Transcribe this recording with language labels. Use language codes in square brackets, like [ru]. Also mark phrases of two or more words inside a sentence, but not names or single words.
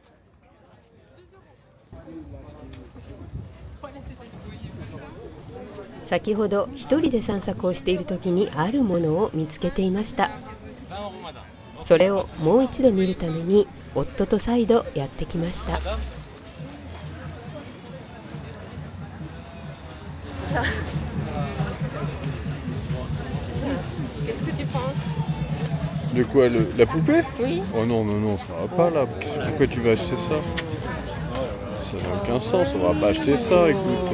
[ja] 先ほど一人で散策をしている時にあるものを見つけていました。それをもう一度見るために夫と再度やってきました。 [fr] De quoi, la poupée? Oui. Oh non, mais non, ça va pas là. Pourquoi tu vas acheter ça? Ça n'a aucun sens, on va pas acheter ça, écoute.